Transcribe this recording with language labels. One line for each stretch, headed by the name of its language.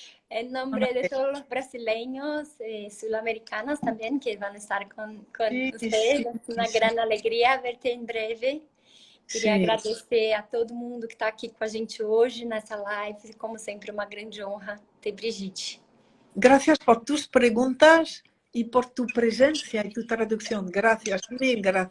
Spanish: En nombre de todos los brasileños, sudamericanos también, que van a estar con ustedes. Es una gran alegría verte en breve.
Portuguese: Queria agradecer a todo mundo que está aqui com a gente hoje nessa live. Como sempre, uma grande honra ter Brigitte.
Spanish: Gracias por tus preguntas y por tu presencia y tu traducción. Gracias, mil gracias.